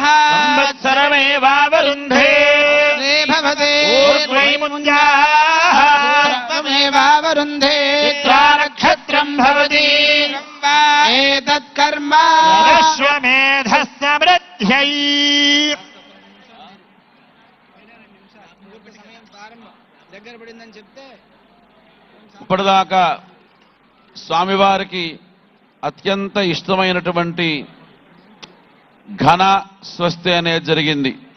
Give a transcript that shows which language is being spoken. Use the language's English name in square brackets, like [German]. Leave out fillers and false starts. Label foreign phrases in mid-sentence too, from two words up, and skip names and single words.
[Sanskrit] संवत्सरमेवावरुन्धे ते भवते ऊर्ध्वै मुञ्जाः तमेवावरुन्धे चित्रा नक्षत्रम् भवति एतत् कर्म अश्वमेधस्समृद्ध्यै [Telugu] ఇప్పటిదాకా స్వామివారికి అత్యంత ఇష్టమైనటువంటి ఘన స్వస్తి అనేది జరిగింది.